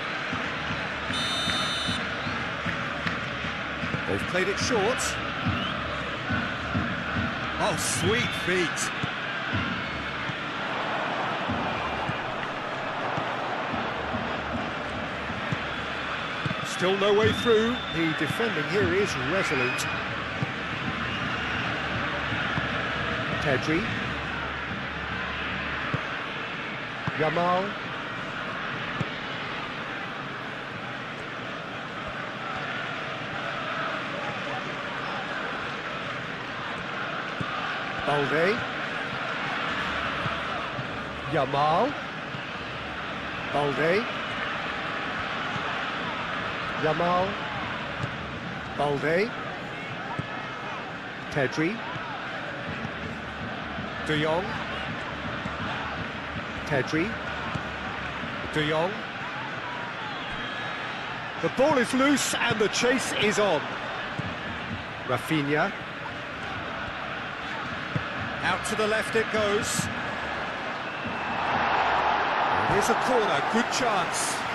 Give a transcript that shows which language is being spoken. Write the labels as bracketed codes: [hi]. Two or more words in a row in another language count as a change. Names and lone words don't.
[en] They've played it short. Oh, sweet feet. Still no way through. The defending here is resolute. Pedri. Yamal. Balde. Yamal. Balde. Yamal. Balde. Pedri. De Jong. Pedri. De Jong. The ball is loose and the chase is on. Rafinha. Out to the left it goes. Here's a corner, good chance.